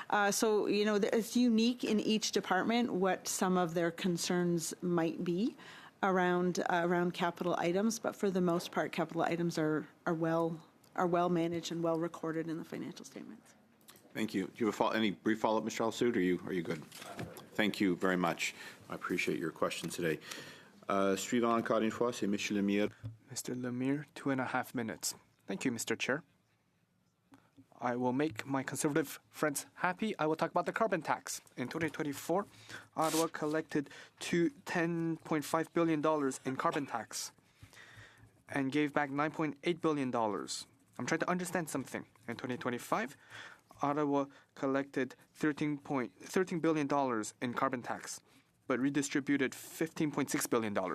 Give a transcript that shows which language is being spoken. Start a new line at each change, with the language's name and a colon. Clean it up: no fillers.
English: So, it's unique in each department what some of their concerns might be around capital items, but for the most part, capital items are well managed and well recorded in the financial statements. Thank you. Do you have any brief follow-up, Mr. Al-Sood, or are you good? Thank you very much. I appreciate your question today.
French: Suivant encore une fois, c'est Monsieur Lemire.
English: Mr. Lemire, 2.5 minutes. Thank you, Mr. Chair. I will make my conservative friends happy. I will talk about the carbon tax. In 2024, Ottawa collected $10.5 billion in carbon tax and gave back $9.8 billion. I'm trying to understand something. In 2025, Ottawa collected $13 billion in carbon tax, but redistributed $15.6 billion.